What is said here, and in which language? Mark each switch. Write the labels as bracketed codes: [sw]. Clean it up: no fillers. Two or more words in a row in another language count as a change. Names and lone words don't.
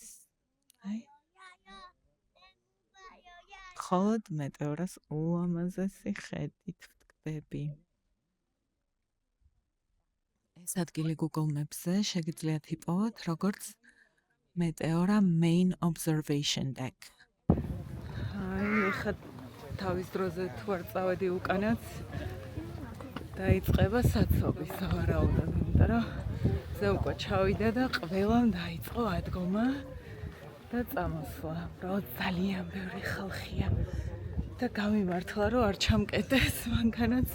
[ka] აი. ხოლოდ მეტეორას ულამაზესი ხედით ვტკბები. ეს ადგილი Google Maps-ზე შეგიძლიათ იპოვოთ როგორც მეტეორა [en] main observation deck. [ka] აი, ეხლა თავის დროზე თუ არ წავედი უკანაც, დაიწყება საცობი სავარაუდოდ, იმიტომ რომ ზე უკვე ჩავიდა და ყველამ დაიწყო ადგომა და წამოსვლა. უბრალოდ ძალიან ბევრი ხალხია და გამიმართლა, რომ არ ჩამკეტეს მანქანაც.